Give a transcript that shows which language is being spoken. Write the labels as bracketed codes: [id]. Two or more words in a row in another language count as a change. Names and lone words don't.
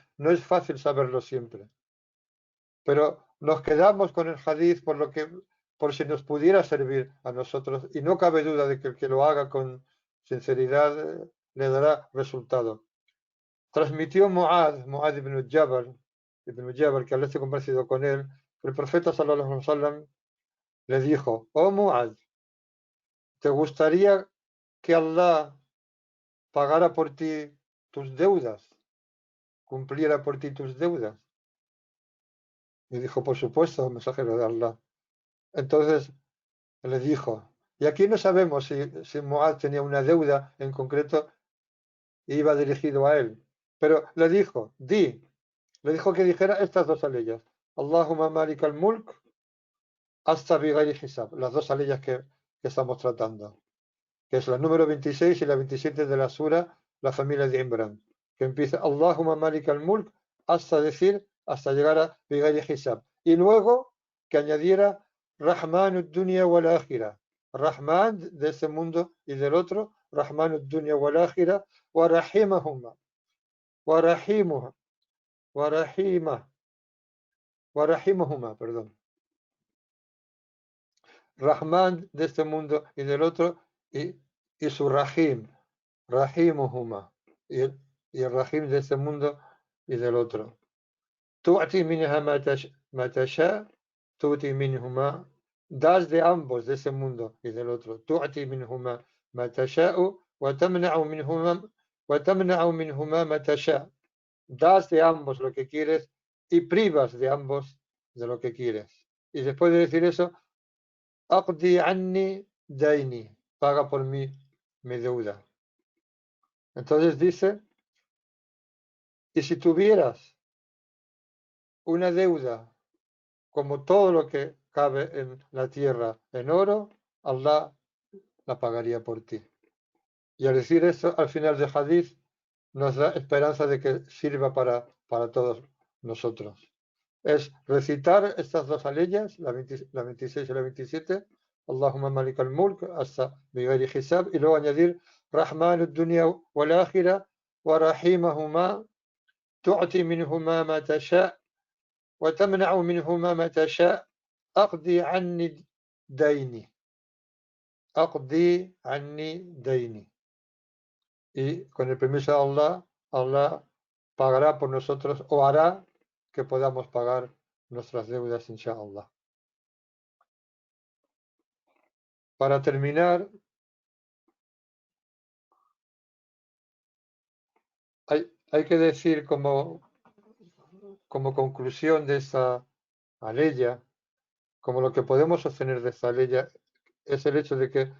[es] No es fácil saberlo siempre. Pero nos quedamos con el hadith por si nos pudiera servir a nosotros. Y no cabe duda de que el que lo haga con sinceridad le dará resultado. Transmitió Mu'adh ibn Jabal, que al esté compartido con él, el profeta [ar] صلى الله عليه وسلم [es] le dijo, oh Mu'adh, ¿te gustaría que Allah pagara por ti tus deudas, cumpliera por ti tus deudas? Y dijo, por supuesto, mensajero de Allah. Entonces le dijo, y aquí no sabemos si Mu'adh tenía una deuda en concreto e iba dirigido a él, pero le dijo, le dijo que dijera estas dos aleyas, [ar] اللهم مالك الملك [es] hasta [ar] بغير حساب, [es] las dos aleyas que estamos tratando, que es la número 26 y la 27 de la sura, la familia de Imran, que empieza [ar] اللهم مالك الملك [es] hasta llegar a [ar] بغير حساب, [es] y luego que añadiera [ar] رحمن الدنيا والآخرة, [es] Rahman de este mundo y del otro, [ar] رحمن الدنيا والآخرة، ورحيمهما، ورحيمها، ورحيم، ورحيمهما, [es] perdón. Rahman de este mundo y del otro, y su Rahim, Rahimuhuma, y el Rahim de este mundo y del otro. [ar] تؤتي منها ما تشاء، تؤتي منهما, [es] das de ambos, de ese mundo y del otro. [ar] تؤتي منهما ما تشاء، وتمنع منهما ما تشاء. [es] Das de ambos lo que quieres y privas de ambos de lo que quieres. Y después de decir eso, [ar] اقض عني ديني, [es] paga por mí mi deuda. Entonces dice, y si tuvieras una deuda como todo lo que cabe en la tierra en oro, Allah la pagaría por ti. Y al decir esto, al final del hadith, nos da esperanza de que sirva para todos nosotros. Es recitar estas dos aleyas, la 26 y la 27, [ar] اللهم مالك الملك, hasta بغير حساب, [es] y luego añadir [ar] رحمن الدنيا والآخرة، ورحيمهما، تؤتي منهما ما تشاء، وتمنع منهما ما تشاء، اقض عني ديني. اقض عني ديني. [es] Y con el permiso de Allah, Allah pagará por nosotros o hará que podamos pagar nuestras deudas, inshallah. Para terminar, hay que decir como como conclusión de esta aleya, como lo que podemos obtener de esta aleya, es el hecho de que